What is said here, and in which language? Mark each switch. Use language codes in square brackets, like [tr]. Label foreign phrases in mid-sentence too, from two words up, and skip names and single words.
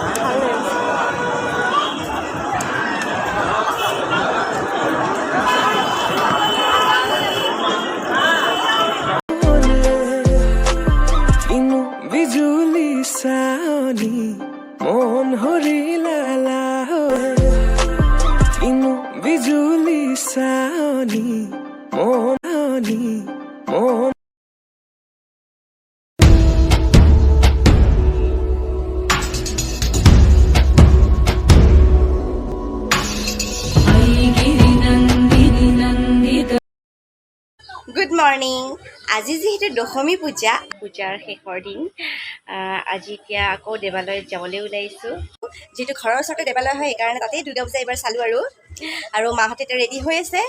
[as] কিনো বিজুলি চাৱনি মন হৰিলা লাহৰে কিনো বিজুলি চাৱনি মন [sa] अयि गिरिनन्दिनि नन्दित [en] good morning. [as] আজি যিহেতু দশমী পূজাৰ শেষৰ দিন, আজি এতিয়া আকৌ দেৱালয়ত যাবলৈ ওলাইছোঁ। যিহেতু ঘৰৰ ওচৰতে দেৱালয় হয়, সেইকাৰণে তাতেই দুৰ্গা পূজা এইবাৰ চালোঁ আৰু মাহঁতে এতিয়া ৰেডি হৈ আছে।